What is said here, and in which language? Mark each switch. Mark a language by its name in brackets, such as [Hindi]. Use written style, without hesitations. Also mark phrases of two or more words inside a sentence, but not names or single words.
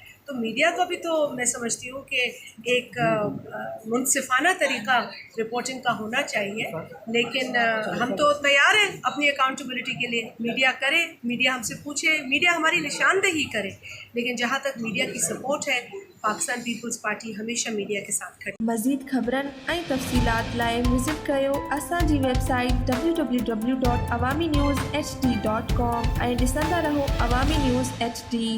[Urdu] تو میڈیا کو بھی تو میں سمجھتی ہوں کہ ایک منصفانہ طریقہ رپورٹنگ کا ہونا چاہیے، لیکن ہم تو تیار ہیں اپنی اکاؤنٹیبلٹی کے لیے۔ میڈیا کرے، میڈیا ہم سے پوچھے، میڈیا ہماری نشاندہی کرے، لیکن جہاں تک میڈیا کی سپورٹ ہے، پاکستان پیپلز پارٹی ہمیشہ میڈیا کے ساتھ کھڑی۔ [Sindhi] مزید خبرن ऐं तफ़सीलात लाइ विज़िट कयो असांजी वेबसाइट www.awamiNewsHD.com ऐं ॾिसंदा रहो अवामी न्यूज़ HD।